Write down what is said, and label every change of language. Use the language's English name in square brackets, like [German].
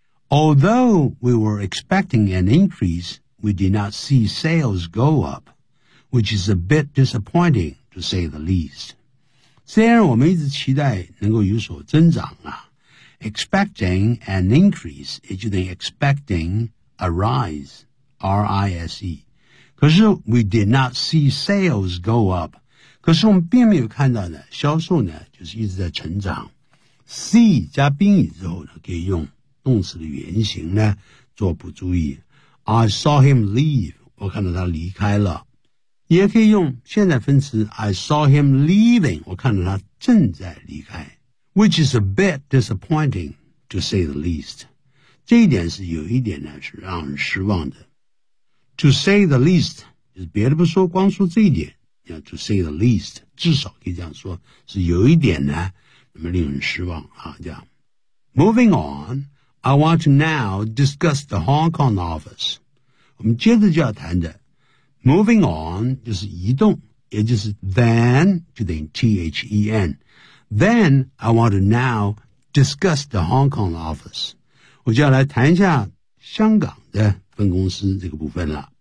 [English] Although we were expecting an increase, we did not see sales go up, which is a bit disappointing, to say the least. [Chinese] 虽然我们一直期待能够有所增长啊 [English] expecting an increase, [Chinese] 也就是 [English] expecting a rise, [Chinese] R-I-S-E. 可是 [English] we did not see sales go up. [Chinese] 可是我们并没有看到呢销售呢就是一直在成长。 See 加宾语之后呢可以用动词的原型呢做补注意。 [English] I saw him leave, [Chinese] 我看到他离开了。也可以用现在分词 [English] I saw him leaving, [Chinese] 我看到他正在离开。 [English] Which is a bit disappointing, to say the least. [Chinese] 这一点是有一点呢是让人失望的。 [English] To say the least, [Chinese] 就是别的不说光说这一点。 [English] Yeah, to say the least, [Chinese] 至少可以这样说是有一点呢那么令人失望啊这样。 [English] Moving on, I want to now discuss the Hong Kong office. [Chinese] 我们接着就要谈的 [English] Moving on [Chinese] 就是移动也就是 then, 就等于 T-H-E-N. [English] Then, I want to now discuss the Hong Kong office. [Chinese] 我就要来谈一下香港的分公司这个部分了。